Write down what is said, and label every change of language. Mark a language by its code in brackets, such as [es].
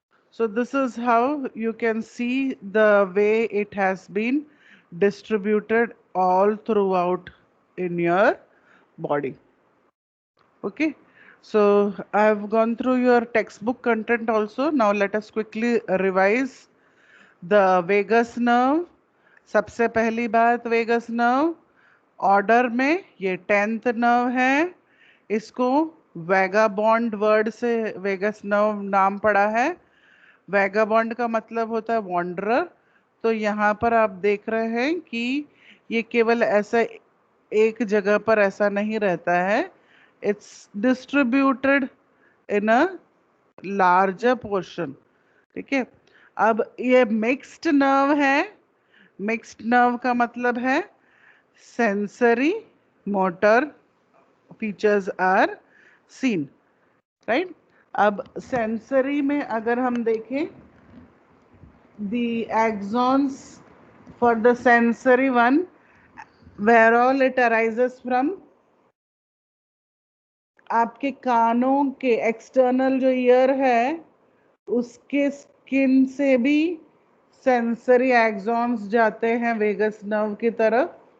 [en] So this is how you can see the way it has been distributed all throughout in your body. Okay, so I have gone through your textbook content also. Now let us quickly revise the vagus nerve. [hi] सबसे पहली बात, vagus nerve order में ये 10th nerve है। इसको vagabond word से vagus nerve नाम पड़ा है। वैगाबॉन्ड का मतलब होता है वॉन्डरर। तो यहाँ पर आप देख रहे हैं कि ये केवल ऐसा एक जगह पर ऐसा नहीं रहता है, [en] it's distributed in a larger portion, [hi] ठीक है। अब ये मिक्स्ड नर्व है। मिक्स्ड नर्व का मतलब है sensory [en] motor features are seen, right? [hi] अब sensory में अगर हम देखें, [en] the axons for the sensory one, where all it arises from, [hi] आपके कानों के एक्सटर्नल जो ईयर है उसके स्किन से भी सेंसरी एक्सॉन्स जाते हैं वेगस नर्व की तरफ।